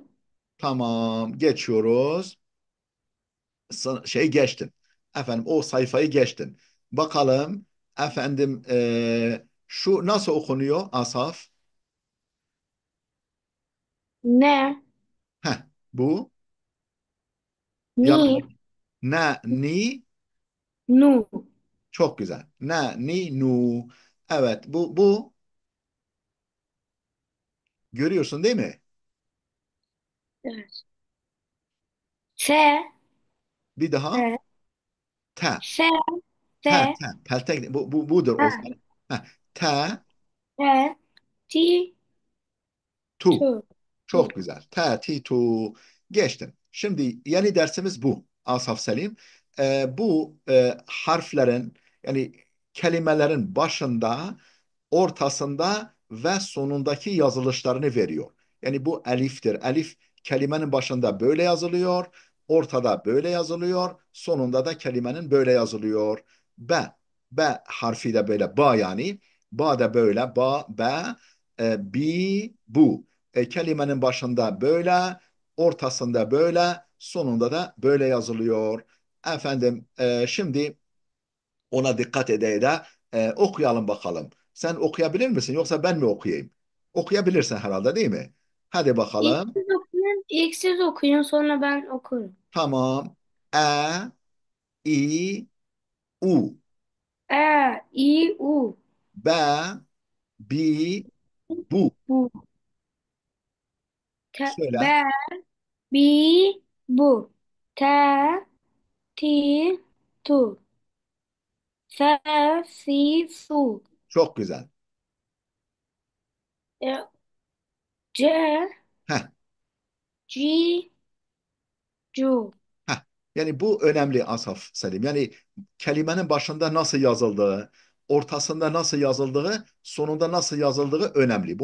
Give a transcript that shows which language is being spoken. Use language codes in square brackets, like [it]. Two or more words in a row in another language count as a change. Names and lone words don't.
[tr] tamam geçiyoruz. Şey geçtin. Efendim o sayfayı geçtin. Bakalım efendim şu nasıl okunuyor Asaf? Ne. Heh, bu Ni. yazdım. Ne ni Nu. çok güzel. Ne ni nu. Evet bu görüyorsun değil mi? Evet. S. Bir daha S. te. S. Te S. te. Peltek bu budur o Ha. zaman. Heh, te S. T. tu. Tu. Tu. Çok güzel. Te ti tu. Geçtin. Şimdi yeni dersimiz bu. Asaf Selim. Bu harflerin yani kelimelerin başında ortasında ve sonundaki yazılışlarını veriyor. Yani bu eliftir. Elif kelimenin başında böyle yazılıyor, ortada böyle yazılıyor, sonunda da kelimenin böyle yazılıyor. B, B harfi de böyle ba yani. Ba da böyle ba, be, bi, bu. Kelimenin başında böyle, ortasında böyle, sonunda da böyle yazılıyor. Efendim şimdi ona dikkat ede de okuyalım bakalım. Sen okuyabilir misin yoksa ben mi okuyayım? Okuyabilirsin herhalde değil mi? Hadi İlk bakalım. siz okuyun. İlk siz okuyun, sonra ben okurum. Tamam. E, I, U. E. I. U. B, bi, bu. Bu. Te. Söyle. Be. Bi. Bu. Te. Ti. Tu. Fe. Fi. Fu. Çok güzel. E. C. Heh, G. Cu. heh. Yani bu önemli Asaf Selim. Yani kelimenin başında nasıl yazıldığı, ortasında nasıl yazıldığı, sonunda nasıl yazıldığı önemli.